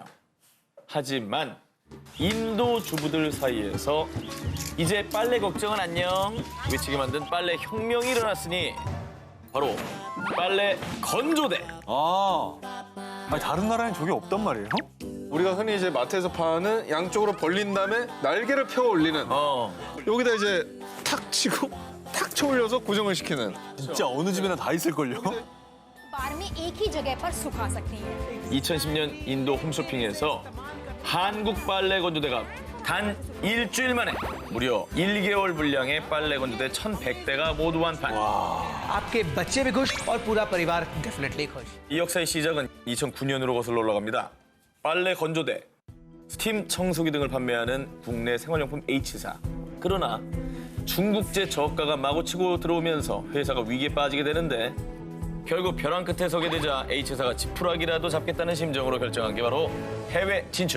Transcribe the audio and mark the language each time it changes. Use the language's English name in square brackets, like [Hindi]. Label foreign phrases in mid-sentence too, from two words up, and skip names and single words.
[Korean] 하지만 인도 주부들 사이에서 이제 빨래 걱정은 안녕 외치게 만든 빨래 혁명이 일어났으니 바로 빨래 건조대. 아니, 다른 나라엔 저게 없단 말이에요? 우리가 흔히 이제 마트에서 파는 양쪽으로 벌린 다음에 날개를 펴 올리는 여기다 이제 탁 치고 탁 쳐 올려서 고정을 시키는. 진짜 어느 집에나 다 있을걸요? [Hindi] बार में एक ही जगह पर सुखा सकती हैं। [Korean] 2010년 인도 홈쇼핑에서 한국 빨래 건조대가 단 일주일 만에 무려 1개월 분량의 빨래 건조대 1,100대가 모두 완판. [Hindi] आपके बच्चे भी खुश और पूरा परिवार डेफिनेटली खुश। [Korean] 이 역사의 시작은 2009년으로 거슬러 올라갑니다. 빨래 건조대, 스팀 청소기 등을 판매하는 국내 생활용품 H사. 그러나 중국제 저가가 마구 치고 들어오면서 회사가 위기에 빠지게 되는데 결국 벼랑 끝에 서게 되자 H사가 지푸라기라도 잡겠다는 심정으로 결정한 게 바로 해외 진출.